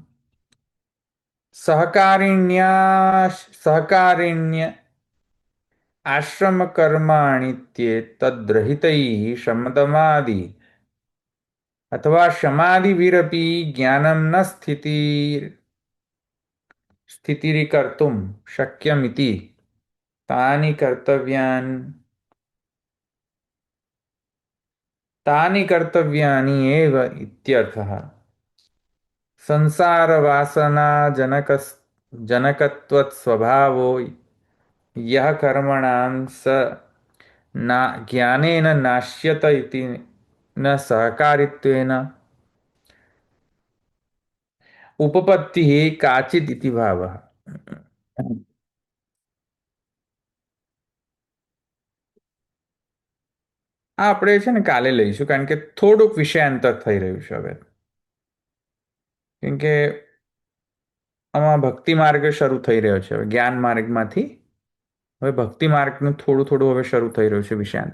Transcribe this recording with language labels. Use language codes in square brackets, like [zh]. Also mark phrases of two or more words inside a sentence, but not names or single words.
[sa] सहकारिण्य आश्रम कर्माणित्ये तद्रहितैः शमदमादि अथवा शमादिभिरपि ज्ञानम न स्थितिरीकर्तुम शक्यमिति तानि कर्तव्यानि एव इत्यर्थः. जनकत्वस्वभावो यः कर्मणां स ज्ञानेन नाश्यत इति न सहकारित्वेन उपपत्तिः काचित् इति भावः. [gu] આ આપણે છે ને કાલે લઈશું, કારણ કે થોડુંક વિષયાંતર થઈ રહ્યું છે હવે. કેમ કે આમાં ભક્તિ માર્ગ શરૂ થઈ રહ્યો છે હવે, જ્ઞાન માર્ગમાંથી હવે ભક્તિ માર્ગનું થોડું થોડું હવે શરૂ થઈ રહ્યું છે વિષયાંત.